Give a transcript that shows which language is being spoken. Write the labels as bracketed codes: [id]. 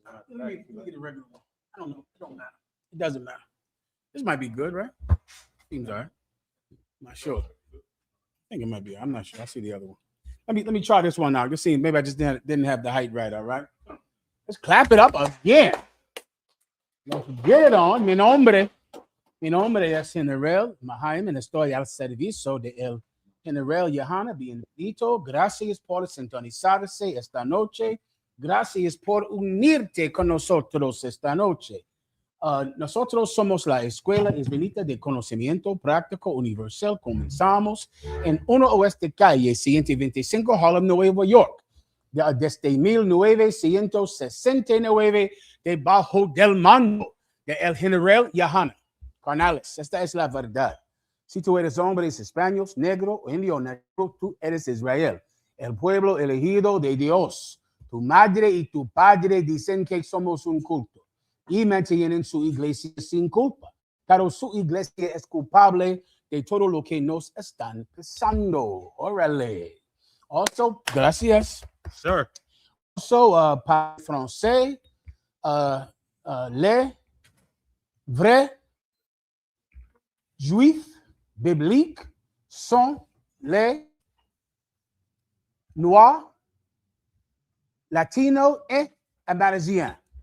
[en] Let me get a regular one. I don't know. It don't matter. It doesn't matter. This might be good, right? Seems all right. I'm not sure. I think it might be. I'm not sure. I see the other one. Let me try this one out. Just see. Maybe I just didn't have the height right. All right. Let's clap it up again. Let's get it on. [es] Mi nombre es General Mahayaman. Estoy al servicio de el General Johanna. Bienvenido. Gracias por sintonizarse esta noche. Gracias por unirte con nosotros esta noche. Nosotros somos la Escuela Israelita de Conocimiento Práctico Universal. Comenzamos en 1 Oeste Calle 125 Harlem, Nueva York. Desde 1969, debajo del mando de el General Johanna. Carnales, esta es la verdad. Si tú eres hombre, español, negro, indio, negro, tú eres Israel, el pueblo elegido de Dios. Tu madre y tu padre dicen que somos un culto y mantienen su iglesia sin culpa, pero su iglesia es culpable de todo lo que nos están pasando. Órale. Also, gracias. [en] Sir. [fr] Also, par français, les vrais juifs bibliques sont les noirs, latinos et amérindiens.